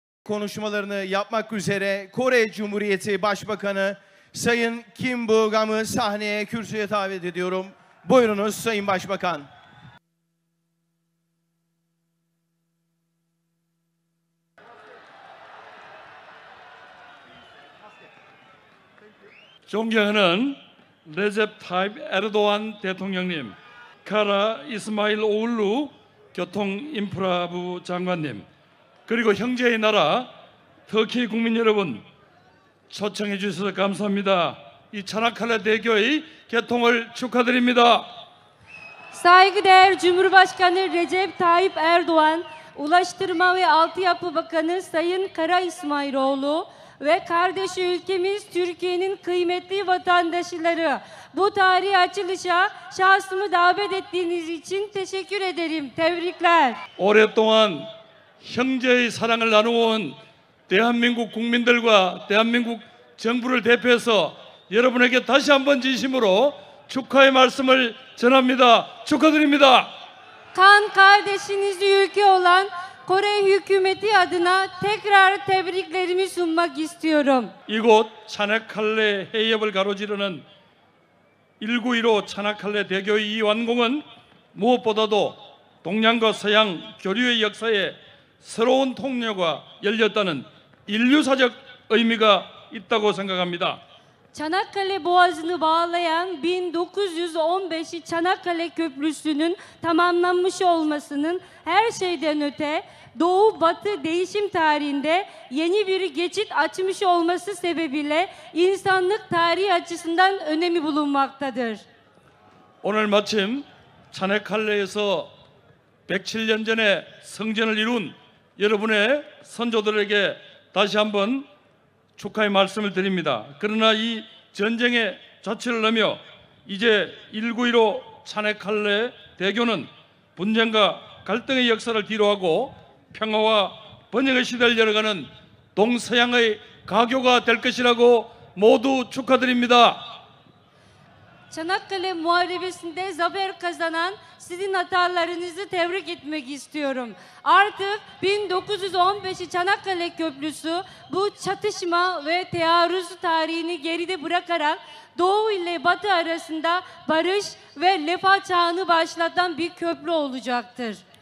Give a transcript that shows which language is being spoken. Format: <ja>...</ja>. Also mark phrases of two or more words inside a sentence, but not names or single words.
<tr>konuşmalarını yapmak üzere Kore Cumhuriyeti Başbakanı Sayın Kim Bu-gam'ı sahneye, kürsüye davet ediyorum. Buyurunuz Sayın Başbakan.</tr> <ko>존경하는 레셉 타입 에르도안 대통령님, 카라 이스마일 오울루 교통인프라부 장관님, 그리고 형제의 나라 터키 국민 여러분, 초청해 주셔서 감사합니다. 이 차나칼레 대교의 개통을 축하드립니다.</ko> <tr>Saygıdeğer Cumhurbaşkanı Recep Tayyip Erdoğan, Ulaştırma ve Altyapı Bakanı Sayın Kara İsmailoğlu ve kardeşi ülkemiz Türkiye'nin kıymetli vatandaşları, bu tarihi açılışa şahsımı davet ettiğiniz için teşekkür ederim. Tebrikler.</tr> <ko>오랫동안 형제의 사랑을 나누어온 대한민국 국민들과 대한민국 정부를 대표해서 여러분에게 다시 한번 진심으로 축하의 말씀을 전합니다. 축하드립니다.</ko> <tr>Kan kardeşiniz ülke olan Kore hükümeti adına tekrar tebriklerimi sunmak istiyorum.</tr> <ko>이곳 차나칼레 해협을 가로지르는 1915 차나칼레 대교의 이 완공은 무엇보다도 동양과 서양 교류의 역사에 새로운 통로가 열렸다는 인류사적 의미가 있다고 생각합니다.</ko> <tr>Çanakkale Boğazı'nı bağlayan 1915 Çanakkale Köprüsü'nün tamamlanmış olmasının her şeyden öte Doğu-Batı değişim tarihinde yeni bir geçit açmış olması sebebiyle insanlık tarihi açısından önemi bulunmaktadır.</tr> <ko>오늘 마침 차나칼레에서 107년 전에 성전을 이룬 여러분의 선조들에게 다시 한번 축하의 말씀을 드립니다. 그러나 이 전쟁의 자취를 하며 이제 1915 차나칼레 대교는 분쟁과 갈등의 역사를 뒤로하고 평화와 번영의 시대를 열어가는 동서양의 가교가 될 것이라고 모두 축하드립니다.</ko> <tr>Çanakkale Muharebesi'nde zafer kazanan sizin hatalarınızı tebrik etmek istiyorum. Artık 1915 Çanakkale Köprüsü bu çatışma ve tearruz tarihini geride bırakarak Doğu ile Batı arasında barış ve refah çağını başlatan bir köprü olacaktır.</tr>